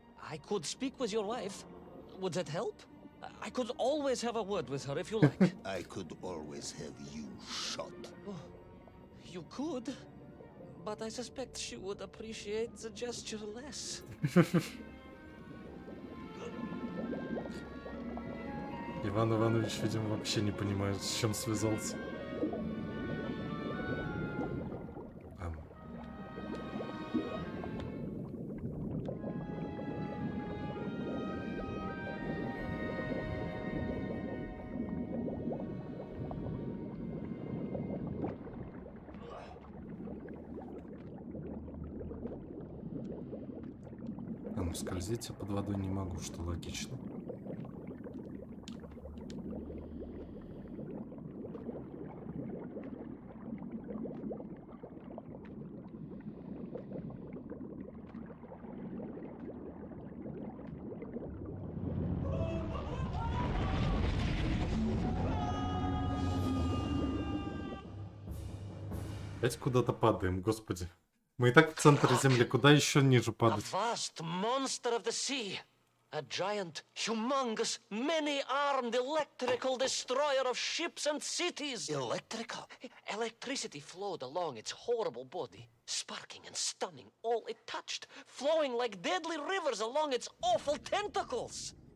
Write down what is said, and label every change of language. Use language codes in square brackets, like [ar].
[en] I could speak with your wife. Would that help? I could always have a word with her if you like. I could always have you shot. Oh, you could, but I suspect she would appreciate the gesture less. [ru] Иван Иванович, видимо, вообще не понимает, с чем связался. Скользить я под водой не могу, что логично. Опять куда-то падаем, господи. Мы и так в центре Земли, куда еще ниже [en] A [ru] падать? [en] vast monster of the sea. A giant, humongous, many-armed electrical destroyer of ships and cities. Electrical? Electricity flowed along its horrible body, sparking and stunning all it touched, flowing like deadly rivers along its awful tentacles.